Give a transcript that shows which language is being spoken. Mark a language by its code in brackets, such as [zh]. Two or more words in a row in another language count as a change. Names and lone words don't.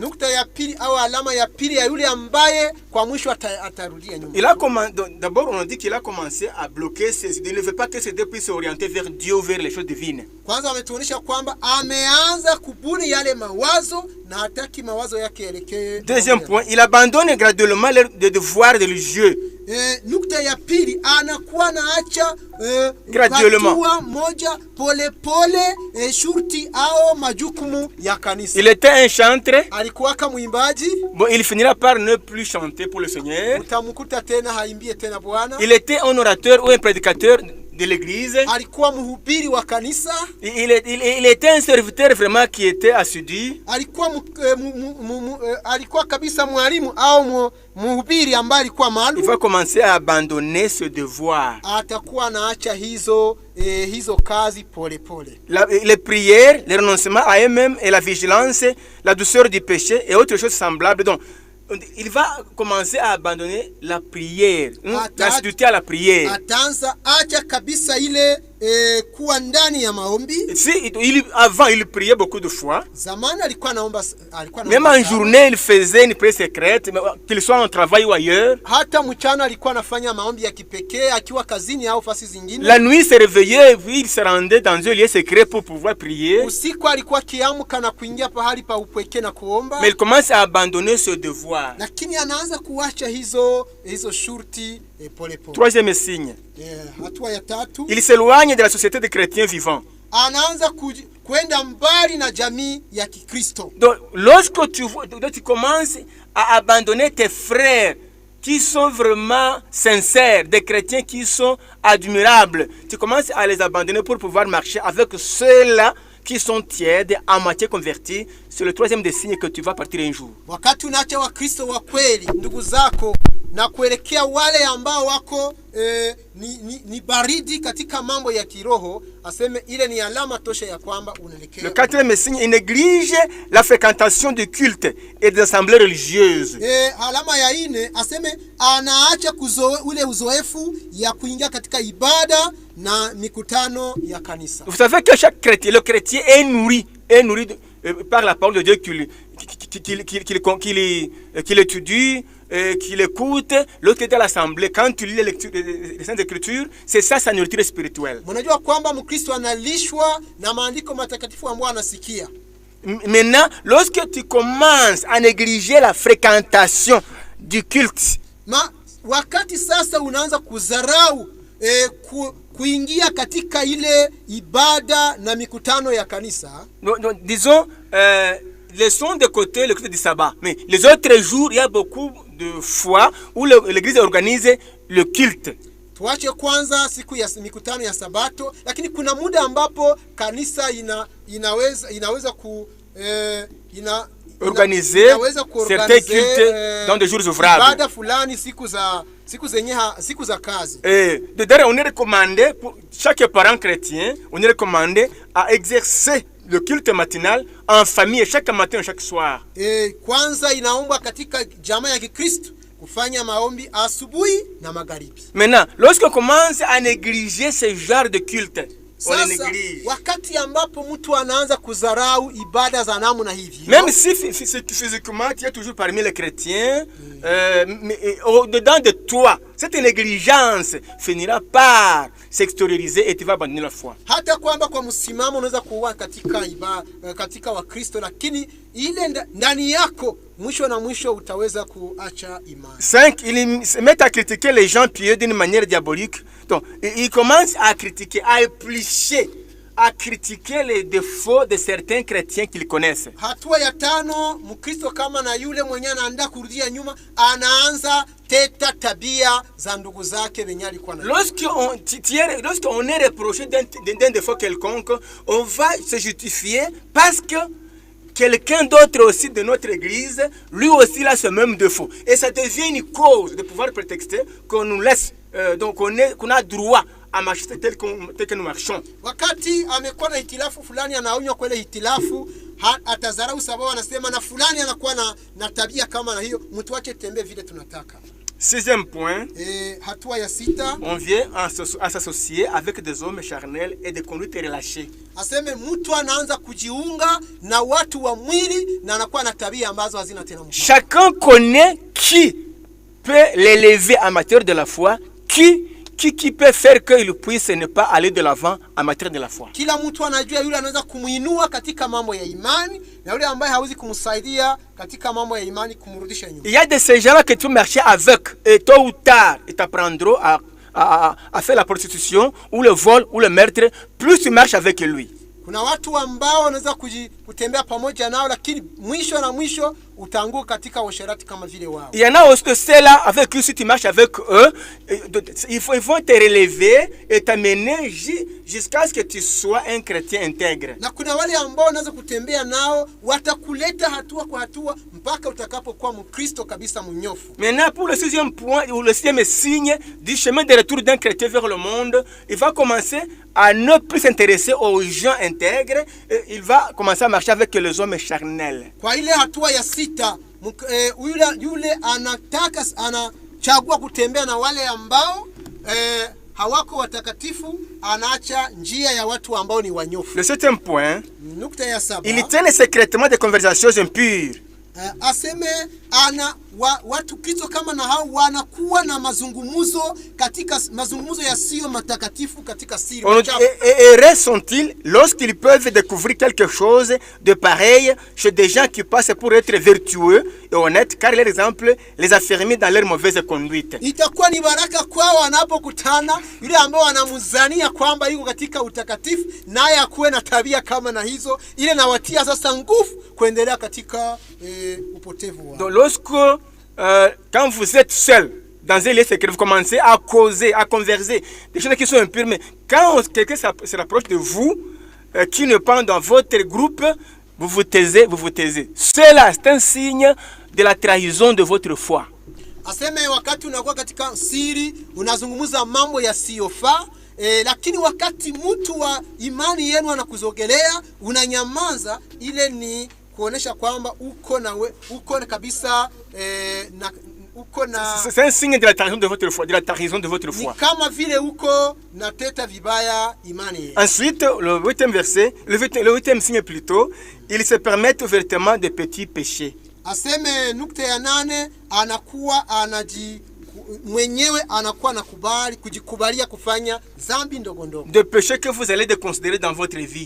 [fr] D'abord on a dit qu'il a commencé à bloquer ses idées. Il ne veut pas que ses idées puissent s'orienter vers Dieu ou vers les choses divines. Deuxième point, il abandonne graduellement les devoirs religieux [sw] nukta ya pili anakuwa naacha graduellement moja pole pole shurti au majukumu ya kanisa. [fr] Il était un chanteur. [sw] Alikuwa kama mwimbaji. [fr] Bon, il finira par ne plus chanter pour le Seigneur. [sw] Utamkuta tena haimbie tena Bwana. [fr] Il était un orateur ou un prédicateur de l'église. [sw] Alikuwa mhubiri wa kanisa. [fr] Il était un serviteur vraiment qui était assidu. [sw] Alikuwa kabisa mwalimu au mhubiri ambaye alikuwa maalum. [fr] Il va commencer à abandonner ce devoir. [sw] Atakuwa naacha hizo kazi pole pole. [fr] Les prières, le renoncement à eux-mêmes et la vigilance, la douceur du péché et autres choses semblables. Donc, il va commencer à abandonner la prière, l'assiduité à la prière. [sw] Atanza acha kabisa ile kuwa ndani ya maombi. [fr] Avant il priait beaucoup de fois. [sw] Zamani alikuwa naomba [fr] même en journée il faisait une prière secrète, qu'il soit en travail ou ailleurs. [sw] Hata mchana alikuwa anafanya maombi ya kipekee akiwa kazini au fasi zingine. [fr] La nuit il se réveillait, il se rendait dans un lieu secret pour pouvoir prier. [sw] Usiku alikuwa kiamka na kuingia pahali pa upweke na kuomba. [fr] Mais il commence à abandonner ce devoir. [sw] Lakini anaanza kuacha hizo shurti pole pole. [fr] Troisième signe. [sw] Hatua ya tatu. [fr] Il s'éloigne de la société des chrétiens vivants. [sw] Anaanza kwenda mbali na jamii ya Kikristo. [fr] Donc lorsque tu commences à abandonner tes frères qui sont vraiment sincères, des chrétiens qui sont admirables, tu commences à les abandonner pour pouvoir marcher avec ceux-là qui sont tièdes, à moitié convertis. C'est le troisième des signes que tu vas partir un jour. [sw] Wakati unaacha Wakristo wa kweli ndugu zako na kuelekea wale ambao wako ni baridi katika mambo ya kiroho, aseme ile ni alama tosha ya kwamba unaelekea. [fr] Le quatrième signe, il néglige la fréquentation du culte et des assemblées religieuses. [sw] Alama ya ine aseme anaacha ule uzoefu ya kuingia katika ibada na mikutano ya kanisa. [fr] Vous savez que chaque chrétien, le chrétien est nourri par la parole de Dieu qu'il étudie, qu'il écoute. Lorsqu'il est à l'assemblée, quand tu lis les Saintes Écritures, c'est ça sa nourriture spirituelle. [sw] Mnajua kwamba Mkristo analishwa na maandiko matakatifu ambayo anasikia. [fr] Maintenant, lorsque tu commences à négliger la fréquentation du culte, [sw] wakati sasa unaanza kudharau kuingia katika ile ibada na mikutano ya kanisa. [fr] Disons, laissons de côté le culte du sabbat. Mais les autres jours, il y a beaucoup de fois où l'église organise le culte. [sw] Tuache kwanza siku ya mikutano ya Sabato, lakini kuna muda ambapo kanisa inaweza [fr] organiser certains cultes dans des jours ouvrables. [sw] Ibada fulani siku za kazi. [fr] D'ailleurs, on est recommandé pour chaque parent chrétien, on est recommandé à exercer le culte matinal en famille chaque matin et chaque soir. [sw] Kwanza inaomba katika jamaa ya Kikristo kufanya maombi asubuhi na magharibi. [fr] Maintenant, lorsqu'on commence à négliger ce genre de culte, on les néglige. [sw] Wakati ambapo mtu anaanza kudharau ibada za namna hivi. [fr] Même si physiquement tu es toujours parmi les chrétiens, mais au-dedans de toi, cette négligence finira par s'extérioriser et tu vas abandonner la foi. [sw] Hata kwamba kwa msimamo unaweza kuwa katika Wakristo, lakini ile ndani yako mwisho na mwisho utaweza kuacha imani. [fr] 5. Ils se mettent à critiquer les gens pieux d'une manière diabolique. Donc, ils commencent à critiquer, à éplucher, à critiquer les défauts de certains chrétiens qu'ils connaissent. [sw] Hatua ya tano, Mkristo kama na yule mwenye anaanza kurudia nyuma, anaanza teta tabia za ndugu zake wenye alikuwa na. [fr] Lorsqu'on est reproché d'un défaut quelconque, on va se justifier parce que quelqu'un d'autre aussi de notre église, lui aussi a ce même défaut. Et ça devient une cause de pouvoir prétexter qu'on nous laisse, donc qu'on a droit à marcher tel que nous marchons. [sw] Wakati amekuwa na hitilafu fulani, anaonywa kwa ile hitilafu, atazarau sababu anasema na fulani anakuwa na tabia kama na hiyo, mtu ache tembee vile tunataka. [fr] Sixième point, [sw] hatua ya sita, [fr] on vient à s'associer avec des hommes charnels et des conduites relâchées. [sw] Aseme mtu anaanza kujiunga na watu wa mwili na anakuwa na tabia ambazo hazina tena mfano. [fr] Chacun connaît qui peut l'élever en matière de la foi, qui qui peut faire qu'il puisse ne pas aller de l'avant en matière de la foi. [sw] Kila mtu anajua yule anaweza kumuinua katika mambo ya imani na yule ambaye hawezi kumsaidia katika mambo ya imani kumrudisha nyuma. [fr] Il y a de ces gens-là que tu marches avec et tôt ou tard ils t'apprendront à faire la prostitution ou le vol ou le meurtre plus tu marches avec lui. [sw] Kuna watu ambao wanaweza kutembea pamoja nao lakini mwisho utaanguka katika usherati kama vile wao. [fr] Il y en a aussi de ceux-là avec qui si tu marches avec eux, ils vont te relever et t'amener jusqu'à ce que tu sois un chrétien intègre. [sw] Na kuna wale ambao wanaweza kutembea nao watakuleta hatua kwa hatua mpaka utakapokuwa Mkristo kabisa mnyofu. [fr] Maintenant pour le sixième point ou le sixième signe du chemin de retour d'un chrétien vers le monde, il va commencer à ne plus s'intéresser aux gens intègres, il va commencer à marcher avec les hommes charnels. [sw] Kwa ile hatua ya sita, yule anachagua kutembea na wale ambao hawako watakatifu, anaacha njia ya watu ambao ni wanyofu. [fr] Le septième point, [sw] nukta ya saba, [fr] il tient secrètement des conversations impures. [sw] Aseme watu Kristo kama na hao wanakuwa na mazungumzo katika mazungumzo yasiyo matakatifu katika siri. [fr] Heureux sont-ils lorsqu'ils peuvent découvrir quelque chose de pareil chez des gens qui passent pour être vertueux et honnêtes, car leur exemple les affirme dans leur mauvaise conduite. [sw] Itakuwa ni baraka kwao wanapokutana yule ambao wanamzania kwamba yuko katika utakatifu naye akuwe na tabia kama na hizo, ile nawatia sasa nguvu kuendelea katika upotevu wao. [fr] Donc lorsque quand vous êtes seul dans un lieu secret, vous commencez à causer, à converser des choses qui sont impures, mais quand quelqu'un se rapproche de vous, qui ne pas dans votre groupe, vous vous taisez. Cela, c'est un signe de la trahison de votre foi. [sw] Aseme wakati unakuwa katika siri, unazungumza mambo yasiyofaa, lakini wakati mtu wa imani yenu anakuzogelea, unanyamaza, ile ni kuonesha kwamba uko kabisa uko na [fr] c'est un signe de la trahison de votre foi, [sw] Ni kama vile uko na teta vibaya imani. [fr] Ensuite, le huitième verset, le huitième signe plutôt, ils se permettent ouvertement de petits péchés. [sw] Aseme nukta ya 8, anakuwa mwenyewe anakuwa nakubali kujikubalia kufanya dhambi ndogo ndogo. [fr] De péchés que vous allez considérer dans votre vie.